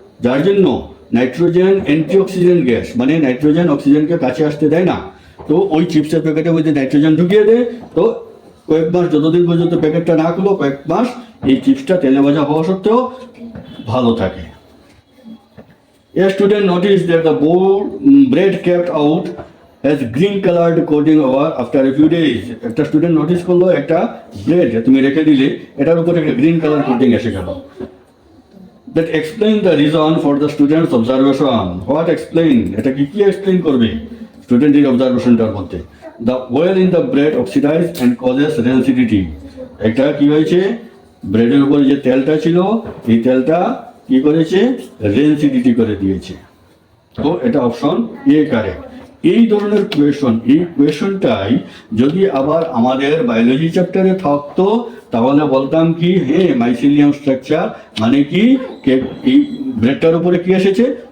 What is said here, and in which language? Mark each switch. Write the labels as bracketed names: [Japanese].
[Bangla] যার জন্য nitrogen antioxidant gas, মানে নাইট্রোজেন অক্সিজেনকে কাছে আসতে দেয় না। তো ওই চিপসের প্যাকেটের মধ্যে নাইট্রোজেন ঢুকিয়ে দেয়। তো কয়েক মাস, যতদিন পর্যন্ত প্যাকেটটা না খুলো, কয়েক মাস এই চিপসটা তেলে ভাজা হওয়া সত্ত্বেও ভালো থাকে। [English] A student noticed that the bread kept out has green colored coating over after a few days. [Bangla] একটা স্টুডেন্ট নোটিস করলো একটা ব্রেড তুমি রেখে দিলে, এটার উপরে একটা গ্রিন কালার কোটিং এসে গেল। [English] That explain the reason for the student's observation. What explain? [Bangla] এটা কি এক্সপ্লেইন করবে স্টুডেন্টের অবজারভেশনটার মধ্যে? [English] The oil in the bread oxidize and causes rancidity. [Bangla] এটা কি হয়েছে? ব্রেডের উপরে যে তেলটা ছিল, এই তেলটা কি করেছে? রেনসিডিটি করে দিয়েছে। তো এটা অপশন এ কারেক্ট। এই ধরনের এই কোয়েশনটাই যদি আবার আমাদের বায়োলজি চ্যাপ্টারে থাকতো, তাহলে বলতাম কি, হ্যাঁ, মাইসিলিয়াম স্ট্রাকচার মানে কি, এই ব্রেডটার উপরে কি এসেছে?